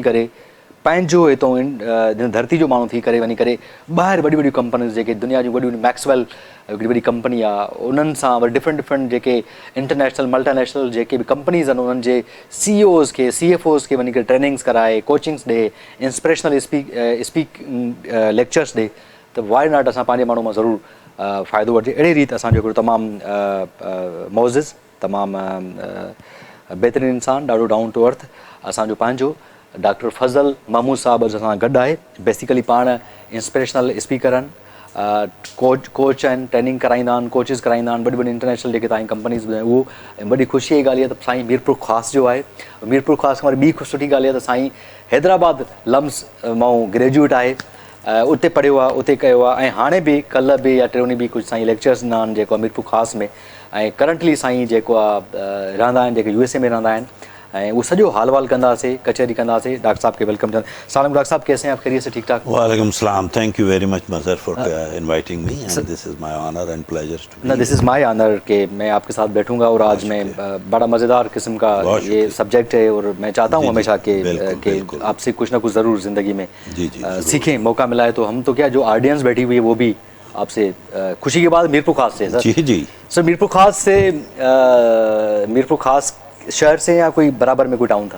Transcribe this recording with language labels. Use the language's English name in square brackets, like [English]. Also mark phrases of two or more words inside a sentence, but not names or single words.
[Sindhi] करे पंहिंजो हितां धरती जो माण्हू थी करे वञी करे ॿाहिरि वॾियूं वॾियूं कंपनीज़ जेके दुनिया जूं वॾियूं मैक्सवेल हिकिड़ी वॾी कंपनी आहे उन्हनि सां वरी डिफरेंट जेके [English] international multinational [Sindhi] जेके बि कंपनीज़ आहिनि उन्हनि जे CEOs खे CFOs खे वञी करे ट्रेनिंग्स कराए कोचिंग्स ॾे [English] inspirational speak lectures [Sindhi] ॾे त [English] why not [Sindhi] असां पंहिंजे माण्हू मां ज़रूरु फ़ाइदो वठिजे अहिड़ी रीति असांजो हिकिड़ो तमामु मोज़िज़ तमामु बहितरीनु इंसानु ॾाढो [English] down to earth [Sindhi] असांजो पंहिंजो डॉक्टर फज़ल महमूद साहब असां गॾु आहे बेसिकली पाण [English] inspirational speaker [Sindhi] आहिनि कोच आहिनि ट्रेनिंग कराईंदा आहिनि कोचिस कराईंदा आहिनि वॾी वॾी इंटरनेशनल जेके तव्हांजी कंपनीज़ ॿुधायूं उहो ऐं वॾी ख़ुशीअ जी ॻाल्हि आहे त साईं मीरपुर ख़ासि जो आहे मीरपुर ख़ासि खां वरी ॿी सुठी ॻाल्हि आहे त साईं हैदराबाद लम्स मां ग्रेजुएट आहे उते पढ़ियो आहे उते कयो आहे ऐं हाणे बि कल्ह बि या टियों ॾींहुं बि कुझु साईं लेक्चर्स ॾिना आहिनि जेको आहे मीरपुर ख़ासि में ऐं करंटली साईं जेको आहे रहंदा आहिनि जेके USA में रहंदा आहिनि ऐं उहो सॼो हाल वाल कंदासीं कचहरी कंदासीं डॉक्टर साहब खे वेलकम चवंदा [Urdu] سلام ڈاکٹر صاحب کیسے ہیں آپ خیریت سے ٹھیک ٹھاک [English] walekum salam thank you very much Mazhar for inviting me and this is my honor and pleasure to this is my honor [Urdu] کہ میں آپ کے ساتھ بیٹھوں گا اور آج میں بڑا مزیدار قسم کا یہ سبجیکٹ ہے اور میں چاہتا ہوں ہمیشہ کہ آپ سے کچھ نہ کچھ ضرور زندگی میں سیکھیں موقع ملا ہے تو ہم تو کیا جو آڈینس بیٹھی ہوئی ہے وہ بھی آپ سے خوشی کے بعد میرپور خاص سے سر जी سر میرپور خاص شہر سے یا کوئی برابر میں کوئی ٹاؤن تھا